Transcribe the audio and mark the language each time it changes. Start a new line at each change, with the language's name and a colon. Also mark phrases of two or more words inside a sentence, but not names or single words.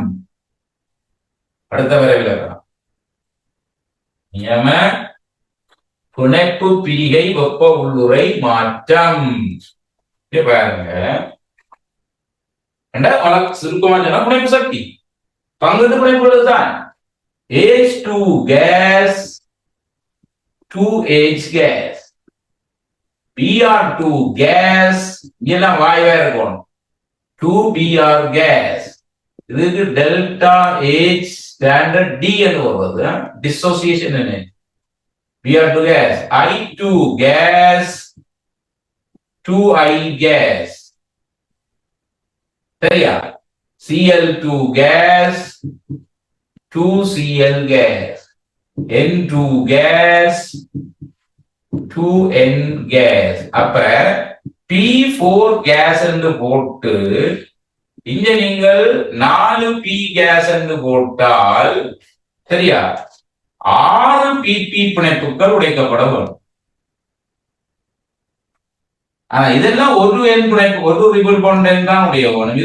Tamil: அடுத்த வரைவில் நியம பிணைப்பு பிரிகை வெப்ப உள்ளுறை மாற்றம். பாருங்க, சுருக்கமா சொன்னா பிணைப்பு சக்தி பங்குட்டு பிணைப்பு தான்.
English: H2 gas 2H gas, Br2 gas,
Tamil: இதெல்லாம் வாயுவா இருக்கும்.
English: 2Br gas.
Tamil: இதுக்கு
English: delta H standard D
Tamil: என்று வருவது டிசோசியேஷன் என்ன.
English: Br2 gas, I2 gas, 2I gas. சரியா? Cl2 gas, 2Cl gas. N2 gas 2N gas.
Tamil: அப்ப P4 gas என்று போட்டு இங்க நீங்கள் 4P gas என்று போட்டால் சரியா 6 PP பிணைப்புகள் உடைக்கப்பட வேண்டும். ஆனா இதெல்லாம் ஒரு N பிணைப்பு, ஒரு
English: triple bond
Tamil: தான் உடைய வேணும்.